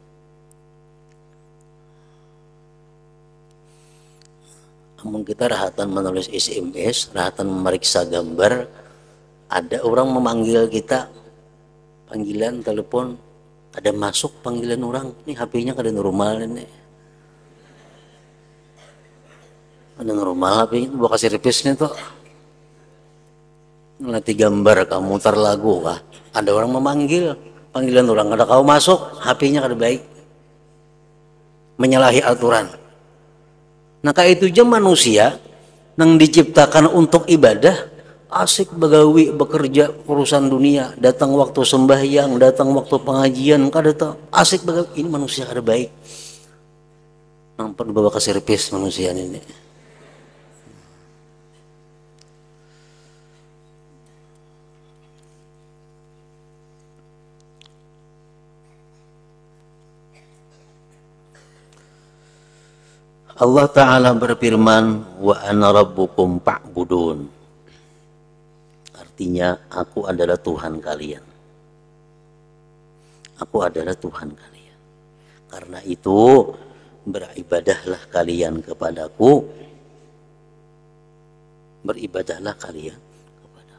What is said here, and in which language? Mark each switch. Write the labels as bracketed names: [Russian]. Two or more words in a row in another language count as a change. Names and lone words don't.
[Indonesian] Namun kita rahatan menulis SMS, rahatan memeriksa gambar, ada orang memanggil kita, panggilan telepon, ada masuk panggilan orang, ini HP-nya kada normal ini. Ada normal HP-nya, buat kasih repisnya tuh. Nanti gambar, kamu mutar lagu, kah? Ada orang memanggil, panggilan orang, kada kau masuk, HP-nya kada baik. Menyalahi aturan. Nah kayak itu aja manusia yang diciptakan untuk ibadah, asik begawi bekerja urusan dunia, datang waktu sembahyang, datang waktu pengajian, kada tahu asik begawi. Ini manusia kada baik. Nampak dibawa ke servis manusia ini. [Arabic] الله تعالى بيرفرمن، وأنا ربكم فاعبدون. Artinya, aku adalah Tuhan kalian. Aku adalah Tuhan kalian. Karena itu, beribadahlah kalian kepadaku. Beribadahlah kalian kepadaku.